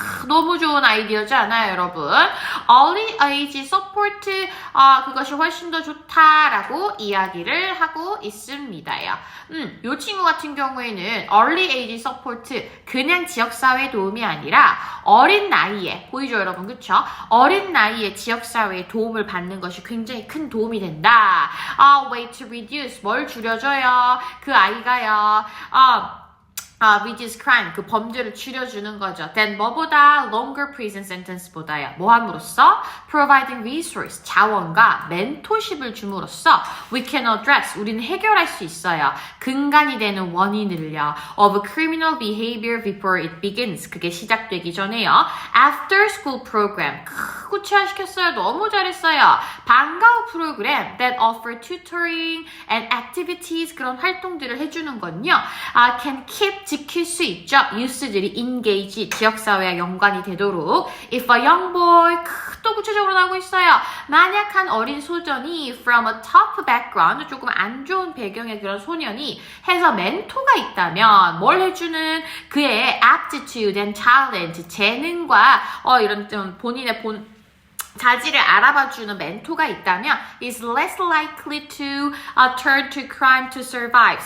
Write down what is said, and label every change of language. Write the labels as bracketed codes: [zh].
[ko] 너무 좋은 아이디어지 않아요, 여러분? early age support, 그것이 훨씬 더 좋다라고 이야기를 하고 있습니다요. 요 친구 같은 경우에는 early age support, 그냥 지역사회 도움이 아니라 어린 나이에, 보이죠, 여러분? 그쵸? 어린 나이에 지역사회에 도움을 받는 것이 굉장히 큰 도움이 된다. [en] way to reduce, [ko] 뭘 줄여줘요? 그 아이가요, [en] reduce crime, [ko] 그 범죄를 줄여주는 거죠. [en] then [ko] 뭐보다 [en] longer prison sentence보다요. [ko] 뭐 함으로써? [en] providing resource, [ko] 자원과 멘토십을 줌으로써 [en] we can address, [ko] 우리는 해결할 수 있어요. 근간이 되는 원인을요. [en] of criminal behavior before it begins, [ko] 그게 시작되기 전에요. [en] after school program, [ko] 구체화시켰어요. 너무 잘했어요. 방과 후 프로그램 [en] that offer tutoring and activities, [ko] 그런 활동들을 해주는 건요. [en] can keep, [ko] 지킬 수 있죠. 유스들이 engage, 지역사회와 연관이 되도록. [en] If a young boy, [ko] 또 구체적으로 나오고 있어요. 만약 한 어린 소년이 [en] from a tough background, [ko] 조금 안 좋은 배경의 그런 소년이 해서 멘토가 있다면 뭘 해주는 그의 [en] aptitude and talent, [ko] 재능과 이런 좀 본인의 자질을 알아봐주는 멘토가 있다면 [en] is less likely to turn to crime to survive.